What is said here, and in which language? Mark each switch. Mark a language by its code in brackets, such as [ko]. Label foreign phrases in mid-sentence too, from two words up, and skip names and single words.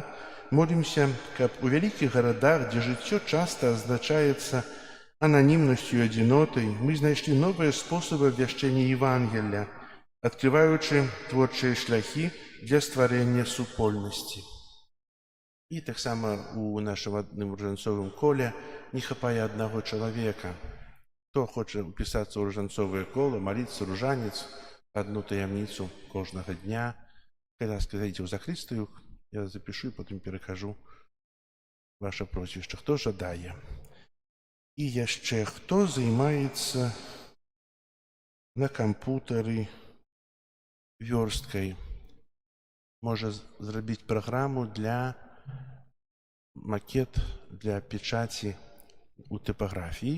[be] Молімся, каб у вялікіх гарадах, дзе жыццё часта азначаецца ананімнасцю і адзінотай, мы знайшлі новыя спосабы абвяшчэння Евангелля, адкрываючы творчыя шляхі для стварэння супольнасці. І таксама у нашым адным ружанцовым коле не хапае аднаго чалавека. Хто хоча ўпісацца ў ружанцовае кола, маліцца ружанец, адну таямніцу кожнага дня, калі сказаеце ў закрыстую, [uk] Я запишу і потім перекажу ваше прозвище. Хто жадає? І ще хто займається на комп'ютері версткою? Може зробити програму для макет для печаті у типографії.